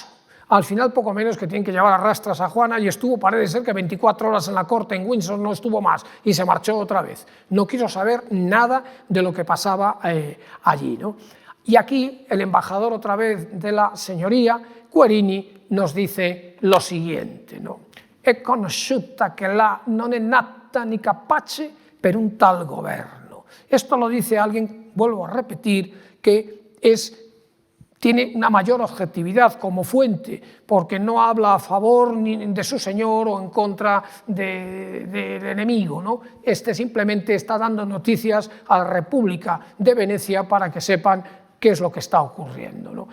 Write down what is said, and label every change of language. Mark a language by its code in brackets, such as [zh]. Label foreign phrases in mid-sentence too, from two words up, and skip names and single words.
[es] Al final, poco menos que tienen que llevar a rastras a Juana y estuvo, parece ser que 24 horas en la corte en Windsor, no estuvo más y se marchó otra vez. No quiso saber nada de lo que pasaba allí, ¿no? Y aquí el embajador otra vez de la señoría, Querini, nos dice lo siguiente, ¿no? [it] È conosciuta che la non è nata ni capace per un tal governo. [es] Esto lo dice alguien, vuelvo a repetir, que es tiene una mayor objetividad como fuente, porque no habla a favor ni de su señor o en contra del enemigo, ¿no? Este simplemente está dando noticias a la República de Venecia para que sepan qué es lo que está ocurriendo, ¿no?